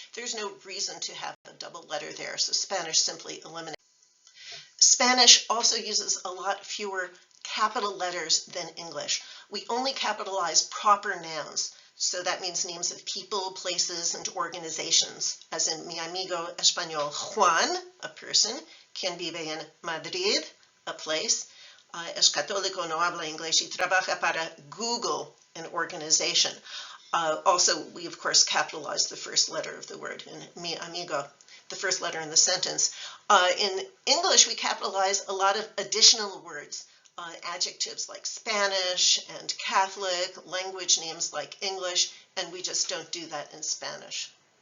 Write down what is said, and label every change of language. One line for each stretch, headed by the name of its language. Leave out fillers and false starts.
English: There's no reason to have a double letter there. So Spanish simply eliminates. Spanish also uses a lot fewer capital letters than English. We only capitalize proper nouns. So that means names of people, places, and organizations. As in
Spanish: mi amigo español Juan,
English: a person,
Spanish: quien vive en Madrid,
English: a place,
Spanish: es católico, no habla inglés y trabaja para Google,
English: an organization. Also, we of course capitalize the first letter of the word in
Spanish: mi amigo,
English: the first letter in the sentence. In English, we capitalize a lot of additional words. Adjectives like Spanish and Catholic, language names like English, and we just don't do that in Spanish.